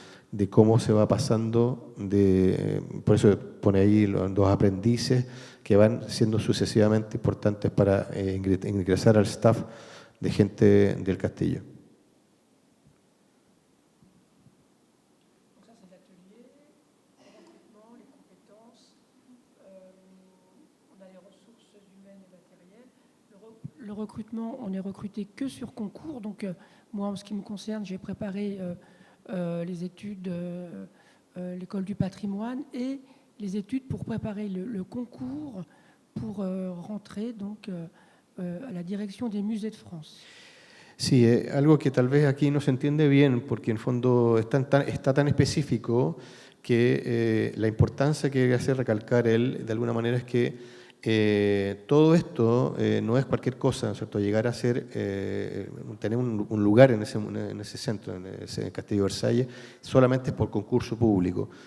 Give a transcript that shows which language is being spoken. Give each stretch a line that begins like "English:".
Spanish: De cómo se va pasando, por eso pone ahí los 2 aprendices que van siendo sucesivamente importantes para ingresar al staff de gente del castillo.
French: Donc ça c'est l'atelier, le recrutement, les compétences, on a les ressources humaines et matérielles. Le recrutement, on est recruté que sur concours. Donc moi, en ce qui me concerne, j'ai préparé les études, l'école du patrimoine et les études pour préparer le concours pour rentrer donc à la direction des musées de France.
Spanish: Sí, algo que tal vez aquí no se entiende bien, porque en el fondo está tan específico que la importancia que hace recalcar él, de alguna manera, es que Todo esto no es cualquier cosa, ¿no es cierto? Llegar a ser, tener un lugar en ese centro, en ese Castillo de Versalles, solamente es por concurso público.